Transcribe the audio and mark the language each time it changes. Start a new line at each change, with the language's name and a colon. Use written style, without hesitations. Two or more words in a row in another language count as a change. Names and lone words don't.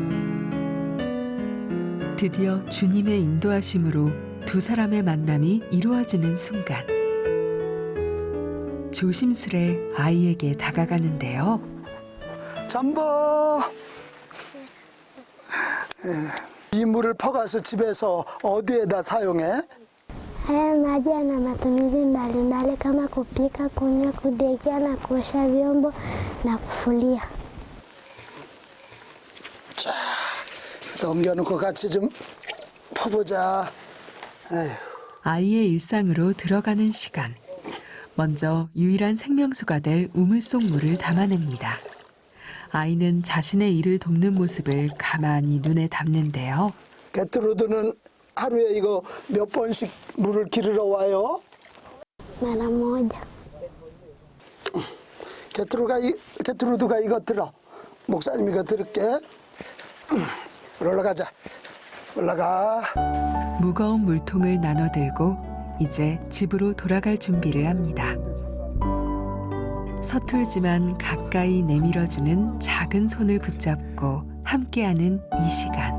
Korean: 드디어 주님의 인도하심으로 두 사람의 만남이 이루어지는 순간. 조심스레 아이에게 다가가는데요. 잠버. 이 물을 퍼가서 집에서 어디에다 사용해?
Swahili: Haya maji yana matumizi mbalimbali kama kupika, kunywa, kudekia na kuosha vyombo na kufulia.
Korean: 자, 넘겨놓고 같이 좀 퍼보자. 에휴. 아이의 일상으로 들어가는 시간. 먼저 유일한 생명수가 될 우물 속 물을 담아냅니다. 아이는 자신의 일을 돕는 모습을 가만히 눈에 담는데요. 게트루드는 하루에 이거 몇 번씩 물을 기르러 와요?
Swahili: Mara moja.
Korean: 게트루드가 이거 들어. 목사님 이거 들을게. 올라가자. 올라가. 무거운 물통을 나눠 들고 이제 집으로 돌아갈 준비를 합니다. 서툴지만 가까이 내밀어주는 작은 손을 붙잡고 함께하는 이 시간.